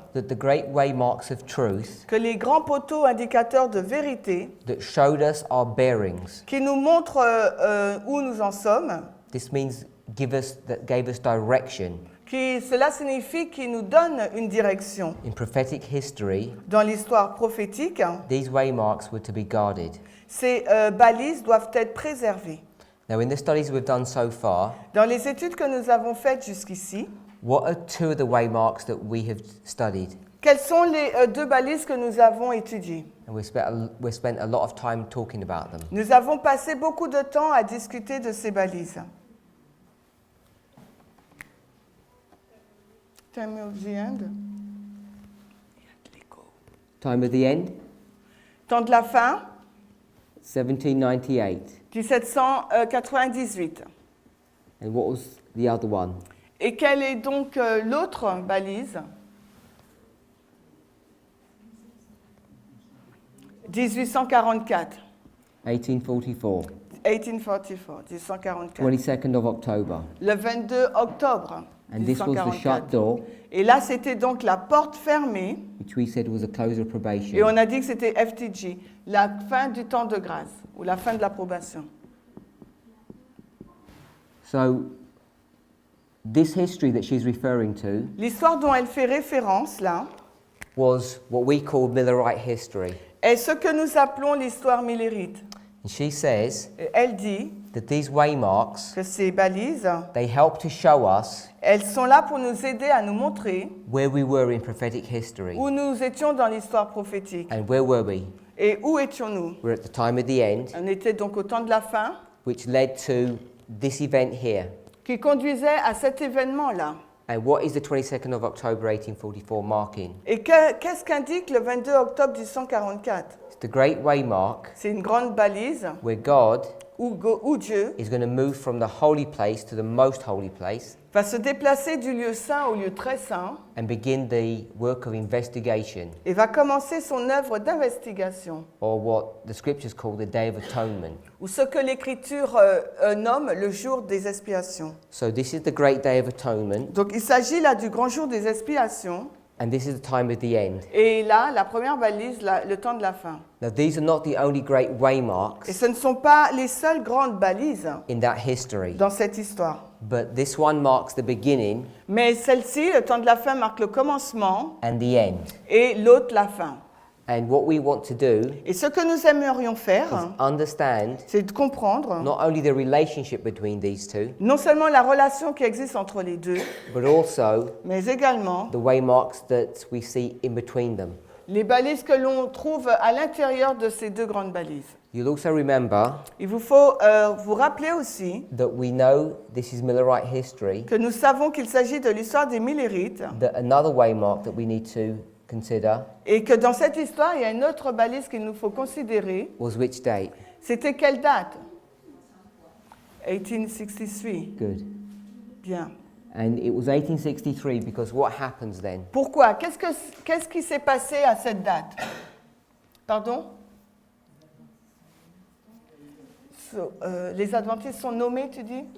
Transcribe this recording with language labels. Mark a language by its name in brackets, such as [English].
[English] that the great waymarks of truth [French] que les grands poteaux indicateurs de vérité [English] that showed us our bearings. [French] qui nous montrent où nous en sommes, [English] This means gave us direction. [French] Cela signifie qu'ils nous donnent une direction. [English] In prophetic history, [French] Dans l'histoire prophétique, [English] these waymarks were to be guarded. [French] ces balises doivent être préservées. [English] Now, in the studies we've done so far, [French] Dans les études que nous avons faites jusqu'ici, [English] what are two of the waymarks that we have studied? [French] quelles sont les deux balises que nous avons étudiées? [English] And we spent a lot of time talking about them. [French] Nous avons passé beaucoup de temps à discuter de ces balises. [English] Time of the end. Time of the end, [French] Temps de la fin, 1798. 1798. [English] And what was the other one? [French] Et quelle est donc l'autre balise? 1844. 1844. 1844, 1844. [English] 22nd of October. [French] Le 22 octobre [English] And this was the shut door, [French] Et là, c'était donc la porte fermée. [English] which we said was a close of [French] Et [English] probation. [French] on a dit que c'était FTG, la fin du temps de grâce, ou la fin de l'approbation. [English] So, this history that she's referring to [French] L'histoire dont elle fait référence, là, [English] was what we call Millerite history. [French] est ce que nous appelons l'histoire millérite. [English] And she says [French] Et elle dit [English] that these waymarks, [French] que ces balises, [English] they help to show us [French] elles sont là pour nous aider à nous montrer [English] where we were in prophetic history. [French] où nous étions dans l'histoire prophétique. [English] And where were we? [French] Et où étions-nous? [English] We're at the time of the end, [French] On était donc au temps de la fin, [English] which led to this event here. [French] qui conduisait à cet événement-là. [English] And what is the 22nd of October 1844 marking? [French] Et qu'est-ce qu'indique le 22 octobre 1844? [English] It's the Great Waymark [French] C'est une grande balise [English] where God [French] où Dieu [English] is going to move from the holy place to the most holy place [French] va se déplacer du lieu saint au lieu très saint [English] and begin the work of investigation, [French] et va commencer son œuvre d'investigation, [English] or what the scriptures call the Day of Atonement. [French] ou ce que l'Écriture nomme le jour des expiations. [English] So this is the great Day of Atonement, [French] Donc il s'agit là du grand jour des expiations, [English] and this is the time of the end. [French] et là, la première balise, le temps de la fin. [English] Now these are not the only great [French] Et [English] waymarks [French] ce ne sont pas les seules grandes balises [English] in that history, [French] dans cette histoire. [English] but this one marks the beginning [French] Mais celle-ci, le temps de la fin, marque le commencement [English] and the end. [French] et l'autre la fin. [English] And what we want to do [French] Et ce que nous aimerions faire, [English] is understand [French] c'est de comprendre [English] not only the relationship between these two, [French] non seulement la relation qui existe entre les deux, [English] but also [French] mais également [English] the waymarks that we see in between them. [French] les balises que l'on trouve à l'intérieur de ces deux grandes balises. [English] You'll also remember [French] Il vous faut vous rappeler aussi [English] that we know this is Millerite history, [French] que nous savons qu'il s'agit de l'histoire des Millérites [English] that another waymark that we need to consider [French] et que dans cette histoire, il y a une autre balise qu'il nous faut considérer. [English] was which date? [French] C'était quelle date? 1863. [English] Good. [French] Bien. [English] And it was 1863 because what happens then? [French] Pourquoi? Qu'est-ce qui s'est passé à cette date? Pardon? Les Adventistes sont nommés, tu dis?